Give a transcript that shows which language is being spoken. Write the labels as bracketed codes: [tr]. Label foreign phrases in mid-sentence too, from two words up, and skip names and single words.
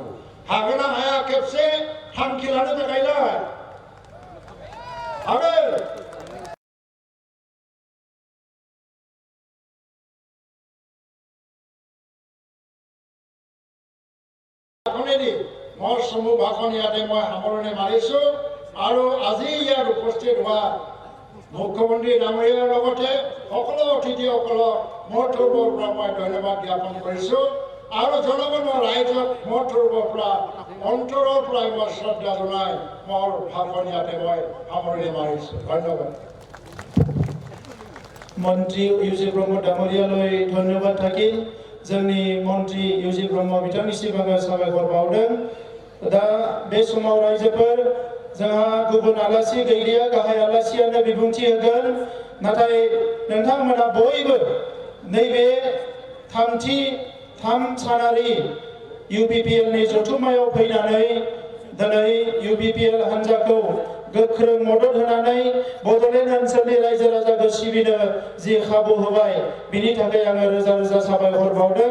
[brx] हागोन ना हाया खेबसे थांखि लानो थाखायलाय? हागोन। [as] মোৰ সমূহ ভাষণ ইয়াতে মই সামৰণি মাৰিছোঁ আৰু আজি ইয়াত উপস্থিত হোৱা মুখ্যমন্ত্ৰী ডাঙৰীয়াৰ লগতে সকলো অতিথিসকলক মোৰ তৰফৰ পৰা মই ধন্যবাদ জ্ঞাপন কৰিছোঁ আৰু জনগণৰ ৰাইজক মোৰ তৰফৰ পৰা অন্তৰৰ পৰা মই শ্ৰদ্ধা জনাই মোৰ ভাষণ ইয়াতে মই সামৰণি মাৰিছোঁ। ধন্যবাদ। মন্ত্ৰী ইউজি ব্ৰহ্ম ডাঙৰীয়ালৈ ধন্যবাদ থাকিল। [brx] जोंनि मन्त्री इउजि ब्रह्म बिथांनिसिम आङो साबायखर बावदों। दा बे समाव रायजोफोर जोंहा गुबुन आलासि गैलिया, गाहाय आलासियानो बिबुंथि होगोन। नाथाय नोंथांमोना बयबो नैबे थाम सानारि UPPLनि जथुम्मायाव फैनानै दिनै UPPL हान्जाखौ गोख्रों मदद होनानै बड'लेण्ड ओनसोलनि रायजो राजाखौ सिबिनो जि खाबु होबाय, बिनि थाखाय आङो रोजा रोजा साबायखर बावदों।